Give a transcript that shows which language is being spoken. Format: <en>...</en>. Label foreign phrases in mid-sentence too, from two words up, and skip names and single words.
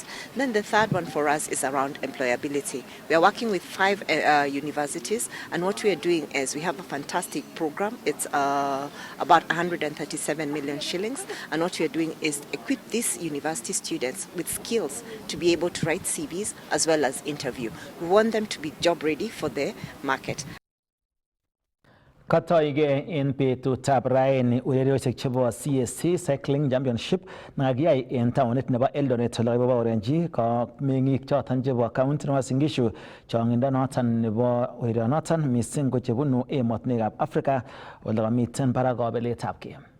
<en>Then the third one for us is around employability. We are working with 5 universities, and what we are doing is we have a fantastic program. It's about 137 million shillings, and what we are doing is equip these university students with skills to be able to write CVs as well as interview. We want them to be job ready for the market.</en> <kln>Katoige en betutab raini urerioshek chebo CSC Cycling Championship nakiyai en taonit nebo Eldoret ole kiboborenji ko meng'ik choton chebo county nebo Uasin Gishu chongindo noton nebo urerionoton missing ko chebunu emotinwekab Africa ole kamiten barak kabeletabgei.</kln>